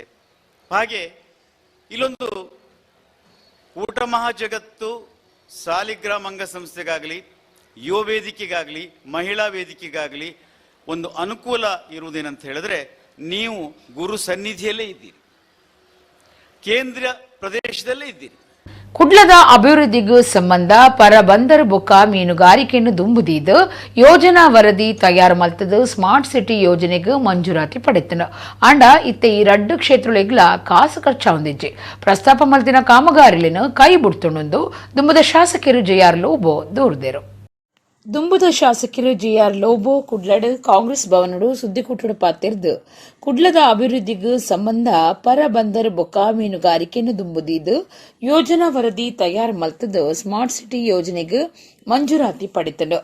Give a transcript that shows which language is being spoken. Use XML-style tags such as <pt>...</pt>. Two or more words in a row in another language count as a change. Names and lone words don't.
<kn>ಹಾಗೆ ಇಲ್ಲೊಂದು ಊಟ ಮಹಾಜಗತ್ತು ಸಾಲಿಗ್ರಾಮ ಅಂಗಸಂಸ್ಥೆಗಾಗಲಿ, ಯುವ ವೇದಿಕೆಗಾಗಲಿ, ಮಹಿಳಾ ವೇದಿಕೆಗಾಗಲಿ ಒಂದು ಅನುಕೂಲ ಇರುವುದೇನಂತ ಹೇಳಿದ್ರೆ, ನೀವು ಗುರು ಸನ್ನಿಧಿಯಲ್ಲೇ ಇದ್ದೀರಿ, ಕೇಂದ್ರ ಪ್ರದೇಶದಲ್ಲೇ ಇದ್ದೀರಿ.</kn> <tcy>ಕುಡ್ಲದ ಅಭಿವೃದ್ಧಿಗೂ ಸಂಬಂಧ ಪರ ಬಂದರು ಬೊಕ್ಕ ಮೀನುಗಾರಿಕೆಯನ್ನು ದುಂಬುದಿದ್ದು ಯೋಜನಾ ವರದಿ ತಯಾರು ಮಲ್ತದು</tcy> <en>smart city</en> <tcy>ಯೋಜನೆಗೂ ಮಂಜೂರಾತಿ ಪಡೆತನು. ಅಂಡ ಇತ್ತೆ ಈ 2 ಕ್ಷೇತ್ರಗಳಿಗ್ಲ ಕಾಸು ಖರ್ಚು ಹೊಂದಿಜ್ಜಿ ಪ್ರಸ್ತಾಪ ಮಲ್ತಿನ ಕಾಮಗಾರಿಲಿನ ಕೈ ಬಿಡ್ತುಂಡು ದುಂಬುದ ಶಾಸಕರು JR ಲೋಬೋ ದೂರ್ದೇರು. ದುಂಬುದ ಶಾಸಕರು JR ಲೋಬೋ ಕುಡ್ಲಡ್ ಕಾಂಗ್ರೆಸ್ ಭವನಡು ಸುದ್ದಿಕೂಟಡು ಪಾತಿರ್ದು ಕುಡ್ಲದ ಅಭಿವೃದ್ಧಿಗೂ ಸಂಬಂಧ ಪರ ಬಂದರು ಬೊಕ್ಕ ಮೀನುಗಾರಿಕೆಯನ್ನು ದುಂಬುದಿದ್ದು ಯೋಜನಾ ವರದಿ ತಯಾರು ಮಲ್ತದು</tcy> <en>smart city</en> <tcy>ಯೋಜನೆಗೂ ಮಂಜೂರಾತಿ ಪಡೆತಂಡು.</tcy>